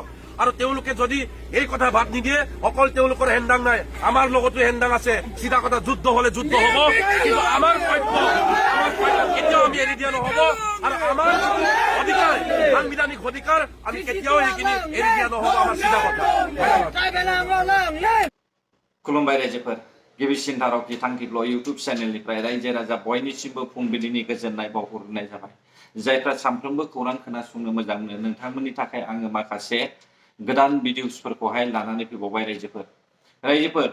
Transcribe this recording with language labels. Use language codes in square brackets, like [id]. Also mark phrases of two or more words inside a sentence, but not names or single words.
[as] আৰু তেওঁলোকে যদি এই কথা বাদ নিদিয়ে, অকল তেওঁলোকৰ হেণ্ডাং নাই, আমাৰ লগতো হেণ্ডাং আছে। চিধা কথা, যুদ্ধ হলে যুদ্ধ হব, কিন্তু আমাৰ পক্ষ কেতিয়াও আমি এৰি দিয়া নহব। আৰু আমাৰ অধিকাৰ, সাংবিধানিক অধিকাৰ, আমি কেতিয়াও সেইখিনি এৰি দিয়া নহব। আমাৰ চিধা কথা। [brx] खुलुमबाय रायजोफोर, गिबिसिन धाराव गिथांखिल' इउटुब चेनेलनिफ्राय रायजो राजा बयनिसिमबो फुंबिलिनि गोजोननाय बावहरनाय जाबाय। जायफ्रा सानफ्रोमबो खौरां खोनासंनो मोजां मोनो, नोंथांमोननि थाखाय आङो माखासे गोदान भिडिअसफोरखौहाय लानानै फैबावबाय रायजोफोर।